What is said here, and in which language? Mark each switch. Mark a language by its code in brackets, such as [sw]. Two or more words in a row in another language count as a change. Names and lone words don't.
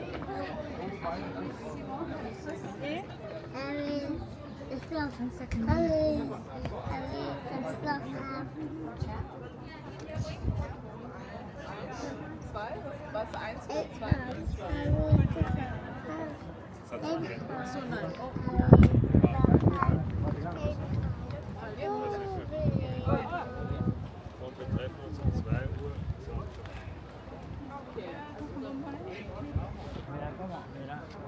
[en] Alice, it's still from second. Alice, I'm still [de] Was? Eins oder [en] It's [de] zwei? Und wir treffen uns um 2 Uhr. [es] Mira cómo, mira.